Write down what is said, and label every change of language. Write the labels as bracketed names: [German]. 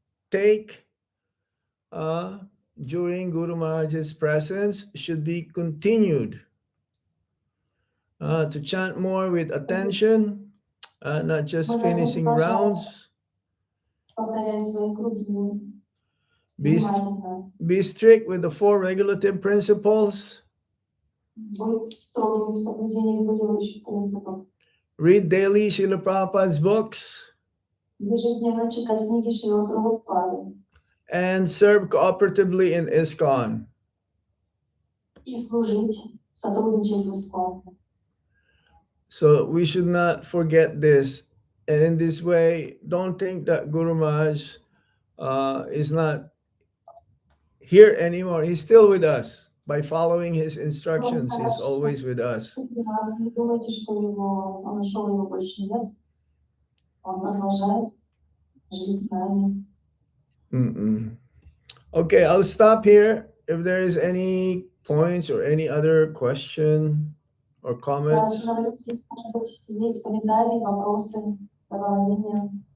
[English] take during Guru Maharaj's presence should be continued. To chant more with attention, not just finishing rounds. [Russian] Повторять свои круги [English] Be, [Russian] внимательно. [English] be strict with the 4 regulative principles. [Russian] Быть строгим в соблюдении регулирующих принципов. [English] Read daily Srila Prabhupada's books. [Russian] Ежедневно читать книги Шрила Прабхупады. [English] And serve cooperatively in ISKCON. [Russian] И служить, сотрудничать в ИСКОН. [English] So we should not forget this. And in this way, don't think that Guru Maharaj is not here anymore. He's still with us. By following his instructions, he's always with us. [Russian] Не думайте, что он ушел, его больше нет. Он продолжает жить с нами. [English] Okay, I'll stop here. If there is any points or any other question or comments. [Russian] Остановлюсь, если, может быть, есть комментарии, вопросы, добавления.